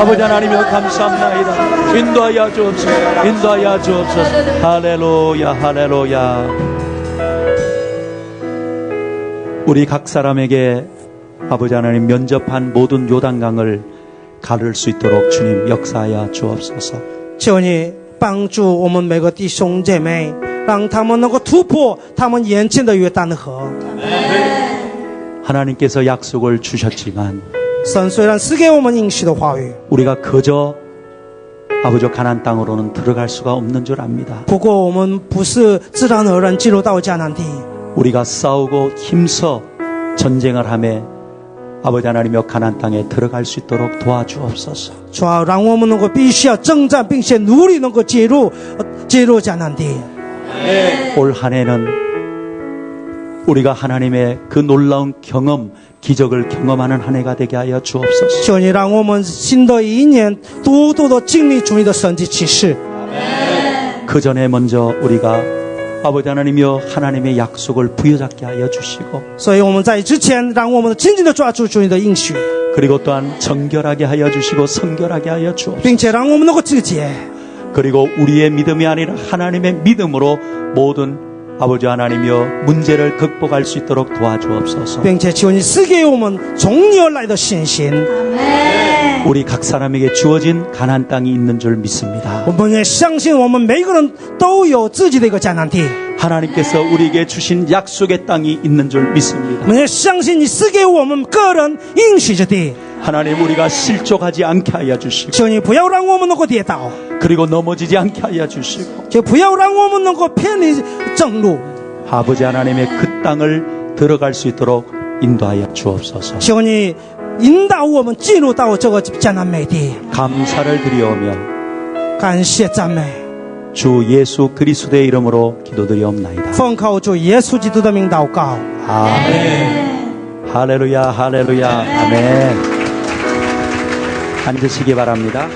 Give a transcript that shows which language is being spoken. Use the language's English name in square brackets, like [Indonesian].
[Korean] 아버지 하나님여 감사합니다. 인도하여 주옵소서. 인도하여 주옵소서. 할렐루야 할렐루야. 우리 각 사람에게 아버지 하나님 면접한 모든 요단강을 가를 수 있도록 주님 역사하여 주옵소서. [Chinese] 求你帮助我们每个弟兄姐妹，让他们能够突破他们眼前的约旦河。 [Korean] 하나님께서 약속을 주셨지만 [Chinese] 神虽然赐给我们应许的话语， [Korean] 우리가 그저 아버지 가나안 땅으로는 들어갈 수가 없는 줄 압니다. [Chinese] 不过我们不是自然而然进入到迦南地， [Korean] 우리가 싸우고 힘써 전쟁을 하며 아버지 하나님여 가나안 땅에 들어갈 수 있도록 도와주옵소서. [Chinese] 主要让我们能够必须要征战，并且努力能够进入迦南地。 [Korean] 올 한 해는 우리가 하나님의 그 놀라운 경험, 기적을 경험하는 한 해가 되게 하여 주옵소서. [Chinese] 求你让我们新的一年多多的经历主你的神迹奇事。 [Korean] 그 전에 먼저 우리가 아버지 하나님이여 하나님의 약속을 부여잡게 하여 주시고 [Chinese] 所以我们在之前，让我们紧紧的抓住主你的应许， [Korean] 그리고 또한 정결하게 하여 주시고 성결하게 하여 주옵소서. [Chinese] 并且让我们能够自洁。 [Korean] 그리고 우리의 믿음이 아니라 하나님의 믿음으로 모든 아버지 하나님이여 문제를 극복할 수 있도록 도와주옵소서. [Chinese] 并且求你赐给我们从你而来的信心。 [Korean] 우리 각 사람에게 주어진 가나안 땅이 있는 줄 믿습니다. [Chinese] 我们也相信，我们每个人都有自己的一个迦南地。 [Korean] 하나님께서 우리에게 주신 약속의 땅이 있는 줄 [Chinese] 我 [Korean] 믿습니다. [Chinese] 们也相信你赐给我们个人应许之地。 [Korean] 하나님 우리가 실족하지 않게 하여 주시고 [Chinese] 求你不要让我们能够跌倒， [Korean] 그리고 넘어지지 않게 하여 주시고 [Chinese] 就不要让我们能够偏离正路。 [Korean] 아버지 하나님의 그 땅을 들어갈 수 있도록 인도하여 주옵소서. [Chinese] 求你引导我们进入到这个迦南美地。 [Korean] 감사를 드리오며 [Chinese] 感谢赞美， [Korean] 주 예수 그리스도의 이름으로 기도드리옵나이다. [Chinese] 奉靠主耶稣基督的名祷告。 [Korean] 아멘. 할렐루야 할렐루야 아멘. 앉으시기 바랍니다.